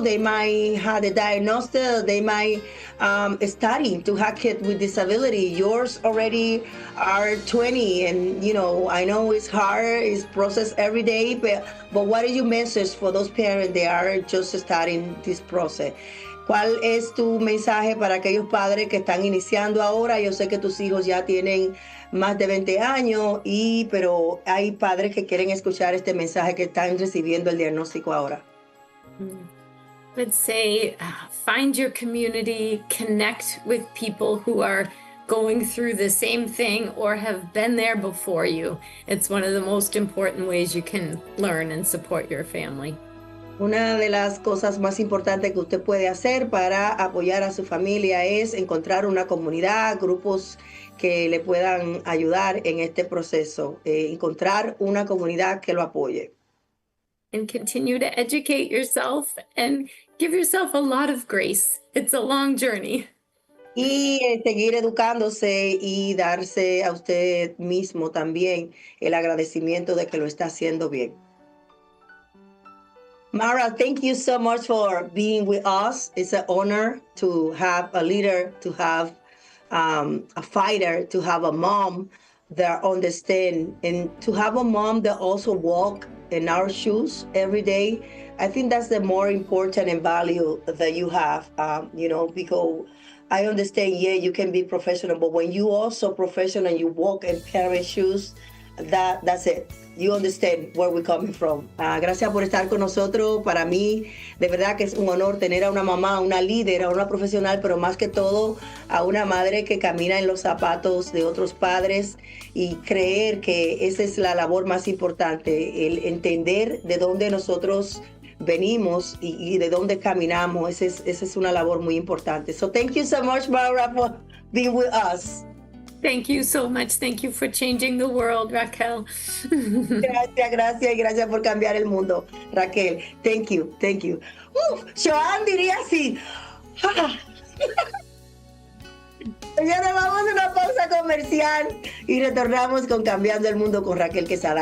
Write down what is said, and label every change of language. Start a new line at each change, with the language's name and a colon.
English: They might have a diagnosis, they might study to have kids with disability. Yours already are 20, and I know it's hard, it's processed every day, but what is your message for those parents that are just starting this process?
Spanish: ¿Cuál es tu mensaje para aquellos padres que están iniciando ahora? Yo sé que tus hijos ya tienen más de 20 años, pero hay padres que quieren escuchar este mensaje que están recibiendo el diagnóstico ahora.
English: Let's say, find your community, connect with people who are going through the same thing or have been there before you. It's one of the most important ways you can learn and support your family.
Spanish: Una de las cosas más importantes que usted puede hacer para apoyar a su familia es encontrar una comunidad, grupos que le puedan ayudar en este proceso, encontrar una comunidad que lo apoye.
English: And continue to educate yourself and give yourself a lot of grace. It's a long journey.
Spanish: Y seguir educándose y darse a usted mismo también el agradecimiento de que lo está haciendo bien.
English: Mara, thank you so much for being with us. It's an honor to have a leader, to have a fighter, to have a mom that understands, and to have a mom that also walks in our shoes every day. I think that's the more important and value that you have, because I understand, you can be professional, but when you also professional and you walk in parents' shoes, that's it. You understand where we're coming from.
Spanish: Gracias por estar con nosotros. Para mí, de verdad que es un honor tener a una mamá, una líder, a una profesional, pero más que todo a una madre que camina en los zapatos de otros padres y creer que esa es la labor más importante, el entender de dónde nosotros venimos y de dónde caminamos. Esa es una labor muy importante.
English: So thank you so much, Maura, for being with us. Thank you so much. Thank you for changing the world, Raquel.
Spanish: Gracias por cambiar el mundo, Raquel.
English: Thank you.
Spanish: Joan diría así. Señora, vamos a una pausa comercial y retornamos con Cambiando el Mundo con Raquel Quesada.